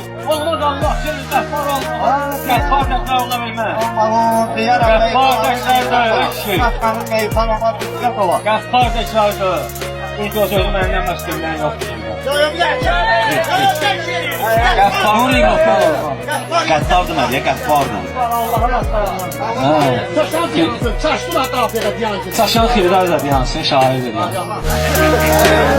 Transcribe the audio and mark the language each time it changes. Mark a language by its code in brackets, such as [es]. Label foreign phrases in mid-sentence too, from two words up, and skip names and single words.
[az] Olmaz Allah kimi qəffar olmağım. Qəffar təkrar ola bilməz. Olmağım deyərəm. Qəffar təkrardır. Mənim meytanıma diqqət ola. Qəffar təkrardır. İlk o sözü məndən başqasından yoxdur. Qəffarın qəffar olmağım. Qəffardır mən, qəffardır. Allah'ın aslanı. Çaşdılar qafiyədə diyan ki. Çaşan xirdar da diyansın, şairdir yani.